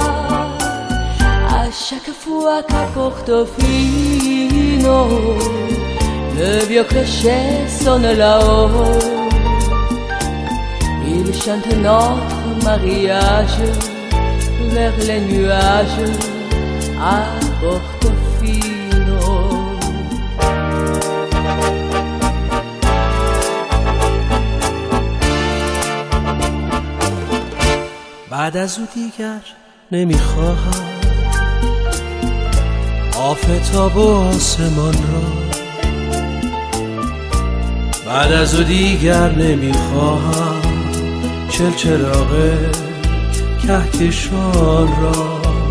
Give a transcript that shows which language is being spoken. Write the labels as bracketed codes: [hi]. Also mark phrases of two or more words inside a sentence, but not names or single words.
[fr] À chaque fois qu'à Portofino le vieux clocher sonne là-haut, il chante notre mariage vers les nuages à Portofino. [fa] بعد از او دیگر نمیخواهم آفتاب و آسمان را، بعد از او دیگر نمیخواهم چلچراغ کهکشان را.